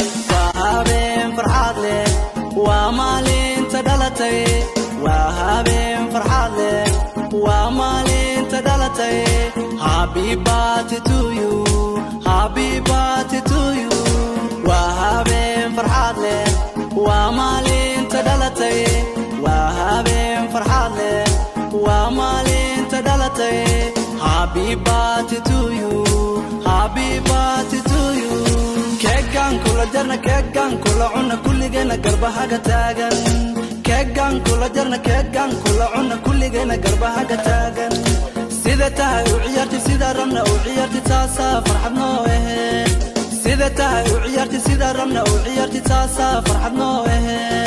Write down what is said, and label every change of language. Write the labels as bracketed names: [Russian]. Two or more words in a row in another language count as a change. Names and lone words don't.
[Somali] Waa habeen farxad leh, waa maalinta dhalatay. Waa habeen farxad leh, waa maalinta dhalatay. [English] Happy birthday to you, happy birthday to you. [Somali] Waa habeen farxad leh, waa maalinta dhalatay. Waa habeen farxad leh, waa maalinta dhalatay. [English] Happy birthday to you, happy birthday to you. [Somali] Keegan kula jarna, keegan kula cunna, kulligeena garbaha ka taagan. Keegan kula jarna, keegan kula cunna, kulligeena garbaha ka taagan. Sida tahay u ciyaartay, sida rabna u ciyaartay, taasaa farxad noo ahe. Sida tahay u ciyaartay, sida rabna u ciyaartay, taasaa farxad noo ahe.